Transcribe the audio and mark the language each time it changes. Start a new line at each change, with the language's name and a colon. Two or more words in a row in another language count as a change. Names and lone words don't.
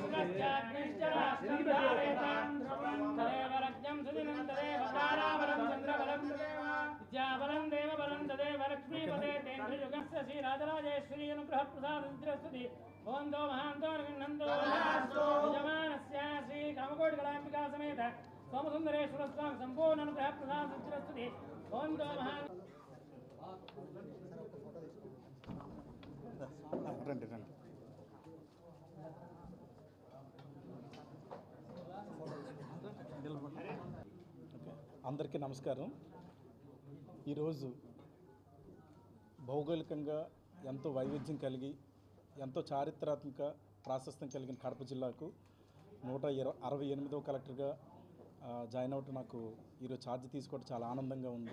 Sanskrit: तदेव रज्ञं सुदिनं तदेव ताराबलं चन्द्रबलं विद्याबलं देवबलं तदेव लक्ष्मीपदे तेन्द्रयुगस्य श्रीराजराजेश्वरी अनुग्रह प्रसाद भवन्तो महान्तान् गृह्णन्तु यजमानस्य श्री कामकोटिकलाम्बिका समेत सोमसुन्दरेश्वर स्वामी संपूर्ण अनुग्रह प्रसाद भवन्तो महान्
Telugu: రండి రండి అందరికీ నమస్కారం. ఈరోజు భౌగోళికంగా ఎంతో వైవిధ్యం కలిగి ఎంతో చారిత్రాత్మక ప్రాశస్త్యం కలిగిన కడప జిల్లాకు 168వ కలెక్టర్గా జాయిన్ అవ్వటం నాకు ఈరోజు ఛార్జ్ తీసుకోవడం చాలా ఆనందంగా ఉంది.